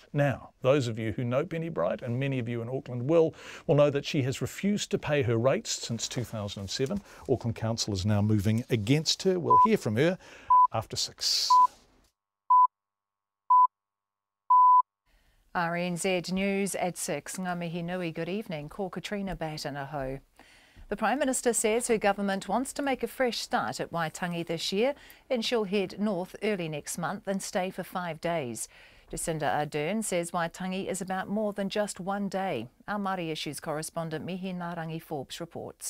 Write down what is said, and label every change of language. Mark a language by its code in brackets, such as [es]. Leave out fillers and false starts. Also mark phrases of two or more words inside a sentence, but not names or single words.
[en] Now, those of you who know Penny Bright, and many of you in Auckland will know that she has refused to pay her rates since 2007. Auckland Council is now moving against her. We'll hear from her after 6. RNZ News at 6. [mi] Ngā mihi nui, [en] good evening. Ko Katrina Batanaho. The Prime Minister says her government wants to make a fresh start at Waitangi this year and she'll head north early next month and stay for 5 days. Jacinda Ardern says Waitangi is about more than just 1 day. Our Māori Issues correspondent Mihi Narangi Forbes reports.